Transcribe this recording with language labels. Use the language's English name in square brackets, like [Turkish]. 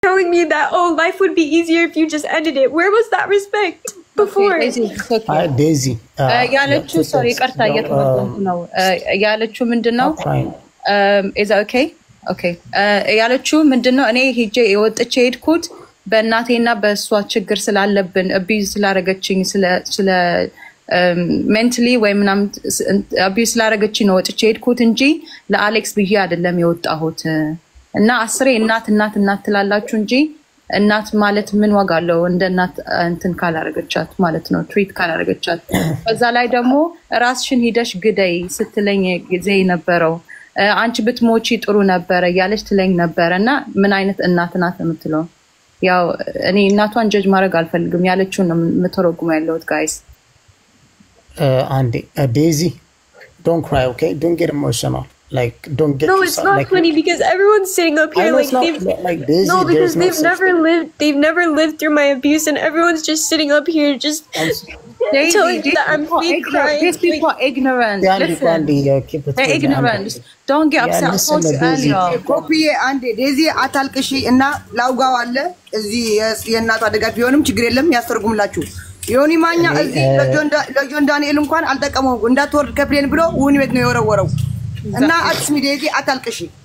[English] telling me that, oh, life would be easier if you just ended it. Where was that respect before? Daisy. [Amharic] ያለችው [English] sorry [Amharic] ይቅርታ እየተመለስኩ ነው ያለችው ምንድነው [English] is that okay? Okay. [Amharic] ያለችው ምንድነው እኔ ሄጄ የወጥቼ ሄድኩት በእናቴና በእሷ ችግር ስላለብን አቢዝ ስላረገችኝ ስለ mentally ወይ ምናምን አቢዝ ስላረገችኝ ነው ወጥቼ ሄድኩት እንጂ ለአሌክስ ብዬ አይደለም የወጣሁት እና አስሬ እናት ትላላችሁ እንጂ እናት ማለት ምን ዋጋ አለው እንደ እናት እንትን ካላረገቻት ማለት ነው ትሪት ካላረገቻት በዛ ላይ ደግሞ ራስሽን ሂደሽ ግደይ ስትለኝ ጊዜ ነበረው አንቺ ብትሞቺ ጥሩ ነበር ያለች ትለኝ ነበርና ምን አይነት እናት ናት የምትለው ያው እኔ እናቷን ጀጅ ማድረግ አልፈልግም ያለችው ነው የምትረጉመው ያለውት ጋይስ [English] and Daisy don't cry okay don't get emotional like don't get no it's not like, funny because everyone's sitting up here like Daisy, no because they've never lived through my abuse and everyone's just sitting up here just telling that I'm fake crying. These people are ignorant. Listen, they're ignorant. Don't get upset. I told you earlier. Copy and [Amharic] Daisy atalkashi እና ላውጋው አለ እዚህ የእናቷ ደጋፊ ቢሆንም ችግር የለም ያስተርጉምላችሁ ዮኒ ማኛ እዚህ ለጆን ዳንኤል እንኳን አልጠቀመው እንዳትወርድ ከፕሌን ብሎ ውኒ ቤት ነው የወረወረው እና አትስሚ ዴዚ አታልቅሺ